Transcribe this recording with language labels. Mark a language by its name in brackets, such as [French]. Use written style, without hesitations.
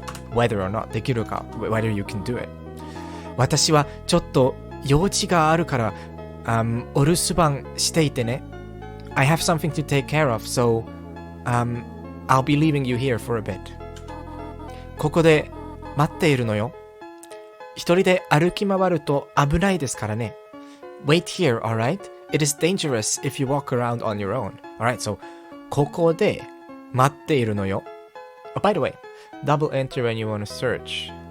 [English] Whether or not できるか whether you can do it. [Japanese] 私はちょっと用事があるから、お留守番していてね。 [English] I have something to take care of, so I'll be leaving you here for a bit. [Japanese] ここで待っているのよ。一人で歩き回ると危ないですからね。 [English] Wait here, alright? It is dangerous if you walk around on your own. Alright, so [Japanese] ここで待っているのよ。 [English] Oh, by the way, double enter when you want to search.